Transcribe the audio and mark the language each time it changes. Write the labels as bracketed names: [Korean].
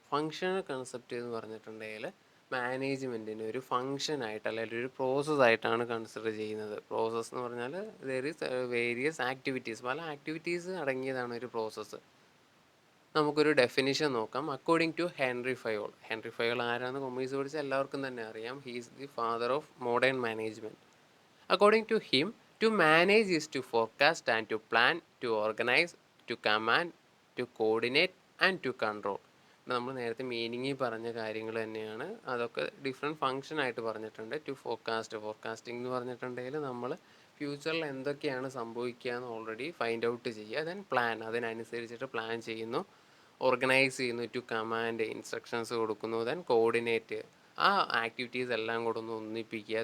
[Malayalam] Functional concept എന്ന് പറഞ്ഞിട്ടുണ്ടെങ്കിൽ മാനേജ്മെൻറ്റിന് ഒരു ഫങ്ഷനായിട്ട് അല്ലെങ്കിൽ ഒരു പ്രോസസ്സായിട്ടാണ് കൺസിഡർ ചെയ്യുന്നത്. പ്രോസസ്സ് എന്ന് പറഞ്ഞാൽ [English] there is various activities, [Malayalam] പല ആക്ടിവിറ്റീസ് അടങ്ങിയതാണ് ഒരു പ്രോസസ്സ്. നമുക്കൊരു ഡെഫിനിഷൻ നോക്കാം. [English] According to Henri Fayol. [Malayalam] Henry Fayol ആരാന്ന് കൊമേഴ്സ് പഠിച്ച എല്ലാവർക്കും തന്നെ അറിയാം. [English] He is the father of modern management. According to him, to manage is to forecast and to plan, to organize, to command, to coordinate and to control. [Malayalam] നമ്മൾ നേരത്തെ മീനിങ്ങിൽ പറഞ്ഞ കാര്യങ്ങൾ തന്നെയാണ്. അതൊക്കെ ഡിഫറെൻറ്റ് ഫങ്ഷൻ ആയിട്ട് പറഞ്ഞിട്ടുണ്ട്. ടു ഫോർകാസ്റ്റിംഗ് എന്ന് പറഞ്ഞിട്ടുണ്ടെങ്കിൽ നമ്മൾ ഫ്യൂച്ചറിൽ എന്തൊക്കെയാണ് സംഭവിക്കുക എന്ന് ഓൾറെഡി ഫൈൻഡ് ഔട്ട് ചെയ്യുക. [English] then plan, [Malayalam] അതിനനുസരിച്ചിട്ട് പ്ലാൻ ചെയ്യുന്നു. ഓർഗനൈസ് ചെയ്യുന്നു. ടു കമാൻഡ്, ഇൻസ്ട്രക്ഷൻസ് കൊടുക്കുന്നു. ദെൻ കോർഡിനേറ്റ്, ആ ആക്ടിവിറ്റീസ് എല്ലാം കൂടെ ഒന്ന് ഒന്നിപ്പിക്കുക.